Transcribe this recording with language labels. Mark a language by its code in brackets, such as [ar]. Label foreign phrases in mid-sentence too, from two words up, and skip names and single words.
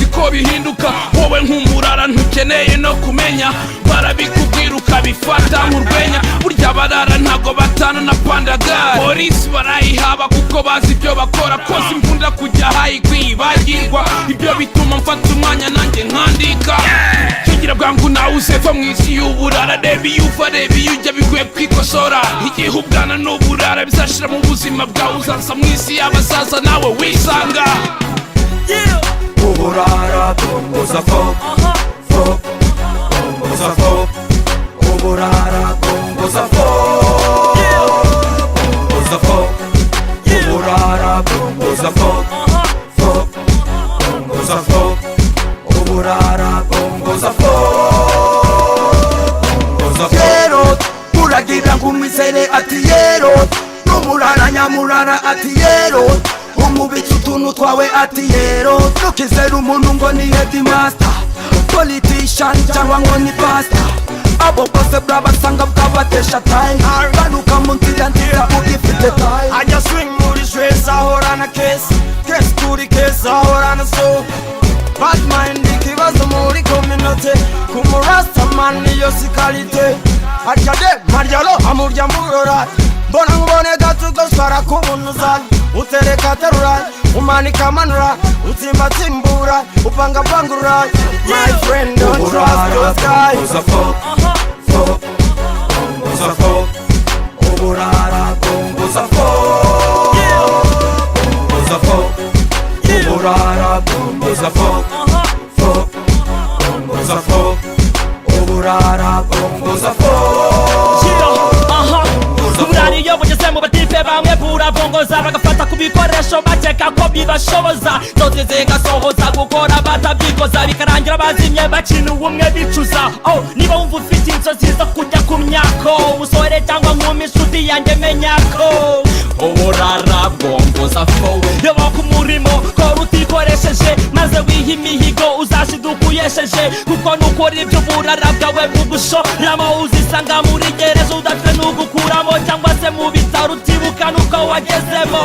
[rw] ko bihinduka wowe nk'umurara ntukeneye no kumenya barabikubwira ukabifata nk'urwenya burya barara ntago batana na pandagari polisi barayihaba kuko bazi ibyo bakora koze imvunda kujya hayikwibagirwa ibyo bituma mfata umwanya nanjye nkandika kigira bwangu nawe usefa mu isi y'uburara reba iyo uva reba iyo ujya bikwiye kwikosora igihe ubwana n'uburara bizashira mu buzima bwawe uzaza mu isi y'abasaza nawe wisanga Uburara bongoza folk. Bongoza folk. Uburara bongoza folk. Bongoza folk. Uburara bongoza folk. Bongoza folk. Uburara bongoza folk. Bongoza folk. Yero uragira ngumizere ati yero n'umurara nyamurara ati yero umubitsi utuntu twawe ati yero ntukizere umuntu ngo ni headmaster politician cyangwa ngo ni pastor abo bose brabasanga bwabatesha time banuka mu nzira nzira ugifite time ajya swing muri stress ahorana case kuri case ahorana [en] so bad mind [rw] ikibazo muri community kumurasta man niyo sikalite ajya de marialo amurya murora mbona ngubone gatugoswara kubunuza utereka terura umanika manura utsimbatsimbura upanga pangura [en] my friend don't trust those guys [rw] Bongoza folk. Bongoza folk. Uburara bongoza folk. Bongoza folk. Uburara bongoza folk. Bongoza folk. Uburara bongoza folk. Uburara iyo bugeze mu batipe maze bamwe burabongoza bagafata ku bikoresho bakeka ko bibashoboza zose zigasohoza gukora batabyikoza bikarangira bazimye bakina ubumwe bicuza. Oh, niba wumva ufite inzozi zo kujya ku myako umusore cyangwa nkumi inshuti yanjye menya ko uburara bwongoza fo yoba ku murimo kora utikoresheje maze wiha imihigo uzashiduka uyesheje kuko nukora ibyo uburara bwawe bugushoramo uzisanga muri gereza udafite n'ugukuramo cyangwa se mu bitaro utibuka nuko wagezemo.